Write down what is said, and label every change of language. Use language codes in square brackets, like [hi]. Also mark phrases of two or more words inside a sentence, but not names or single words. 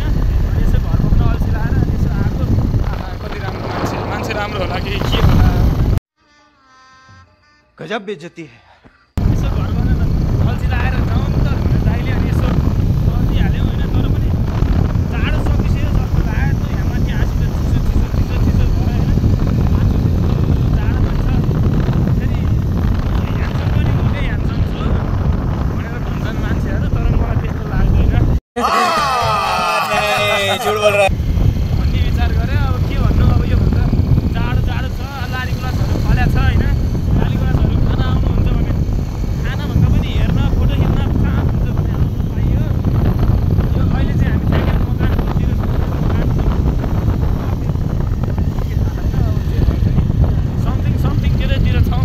[ne] अनि यसो घर बोक्न अल्छी लागेर अनि यसो आएको। कति राम्रो मान्छे राम्रो होला कि के होला। [hi] गजब बेइज्जती है। [ne] यसो घर बनाएर अल्छी लागेर जाउँ नि त भनेर दाइले अनि यसो गरिहाल्यौँ हैन। तर पनि जाडो सकिसक्यो जस्तो लाग्यो त यहाँ माथि आसित चिसो भयो हैन। [hi] झूठ बोल रहा है। [ne] भन्ने विचार गरे अब के भन्नु। अब यो भन्दा जाडो छ। लाली गुलासहरू फल्या छ हैन। लाली गुलासहरू खान आउनुहुन्छ भने खाना भन्दा पनि हेर्न फोटो खिच्न कहाँ हुन्छ भने आउनु पाइयो। यो अहिले चाहिँ हामी ठ्याक्कै मकानतिर समथिङ त्यतैतिर छौँ।